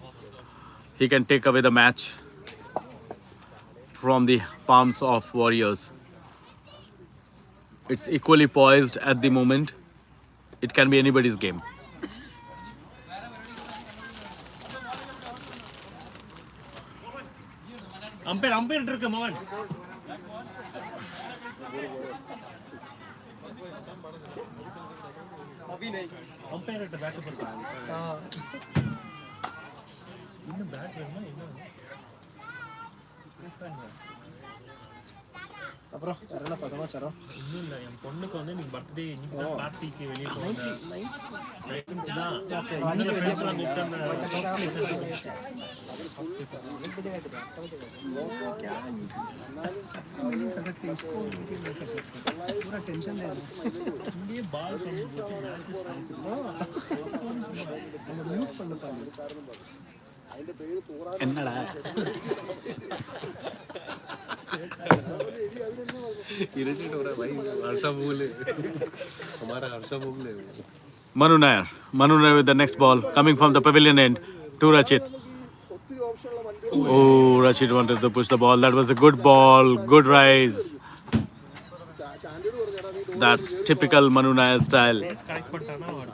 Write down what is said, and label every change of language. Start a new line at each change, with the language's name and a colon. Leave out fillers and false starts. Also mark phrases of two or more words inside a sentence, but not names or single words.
English: He can take away the match from the palms of Warriors. It's equally poised at the moment. It can be anybody's game.
Tamil: Umpire இருக்கு மோகன் umpire கிட்ட பேட் போடுறாங்க இன்னும் பேட் வேணுமா என்ன அப்புறம் என்ன சமாச்சாரம் இன்னும் இல்ல என் பொண்ணுக்கு வந்து நீங்க பர்த்டே இன்னைக்கு தான் பார்ட்டிக்கு வெளிய போறேன் தான் ஓகே இன்னும் ஃப்ரெண்ட்ஸ் எல்லாம்
Hindi: क्या सबको नहीं कर सकते इसको नहीं कर सकते पूरा टेंशन ले ये बाल
Tamil: म्यूट பண்ணதா என்னடா
Hindi: इरिटेट हो रहा है भाई हर्षा भूल हमारा हर्षा भूल है
English: Manu Nair with the next ball coming from the pavilion end to Rachit. Oh, Rachit wanted to push the ball. That was a good ball, good rise. That's typical Manu Nair style.
Tamil: கரெக்ட் பண்ணிட்டானா